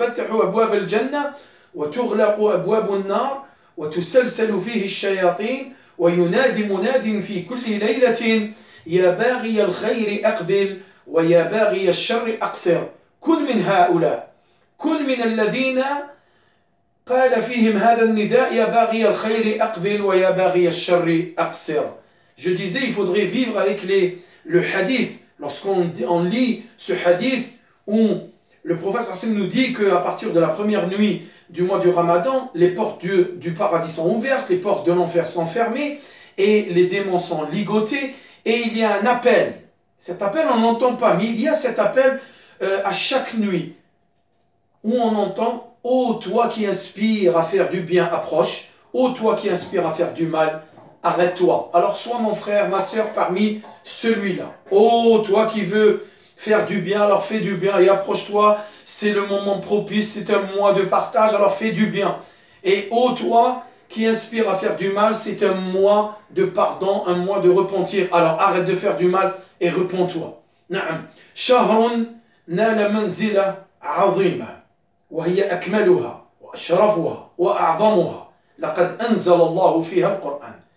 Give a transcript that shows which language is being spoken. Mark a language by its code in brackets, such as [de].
[ar] أبواب الجنة وتغلق أبواب النار وتسلسل فيه الشياطين وينادي مناد في كل ليلة يا باغي الخير أقبل ويا باغي الشر أقصر كن من هؤلاء كن من الذين قال فيهم هذا النداء يا باغي الخير أقبل ويا باغي الشر أقصر. [fr] Je disais, il faudrait vivre avec le hadith. Lorsqu'on lit ce hadith où le prophète sallam nous dit qu'à partir de la première nuit du mois du Ramadan, les portes du paradis sont ouvertes, les portes de l'enfer sont fermées et les démons sont ligotés et il y a un appel. Cet appel on n'entend pas, mais il y a cet appel à chaque nuit où on entend « Ô toi qui inspires à faire du bien, approche. Ô toi qui inspires à faire du mal, arrête-toi. » Alors sois mon frère, ma sœur parmi celui-là. Ô toi qui veux faire du bien, alors fais du bien et approche-toi. C'est le moment propice, c'est un mois de partage, alors fais du bien. Et ô toi qui inspires à faire du mal, c'est un mois de pardon, un mois de repentir. Alors arrête de faire du mal et repens-toi. [ar] نعم. شهر نال منزلة عظيمة وهي أكملها وأشرفها وأعظمها لقد أنزل الله فيها القرآن.